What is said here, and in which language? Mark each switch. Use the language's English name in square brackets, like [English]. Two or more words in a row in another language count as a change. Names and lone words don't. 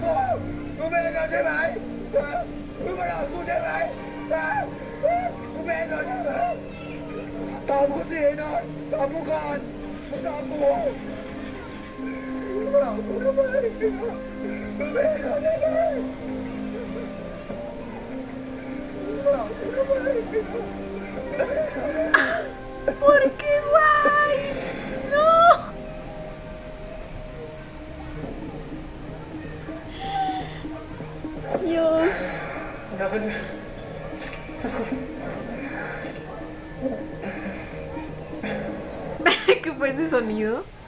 [Thai] กูมึงเป็นอะไรใช่ไหมมึงมาหลอกกูใช่ไหมมึงเป็นอะไรใช่ไหมตอบกูสิไอ้นอนตอบกูก่อนมึงตอบกูมึงมาหลอกกูทำไมมึงเป็นอะไรใช่ไหมมึงมาหลอกกูทำไม [Spanish] ¿Por qué White? No. Dios. ¿Qué fue ese sonido?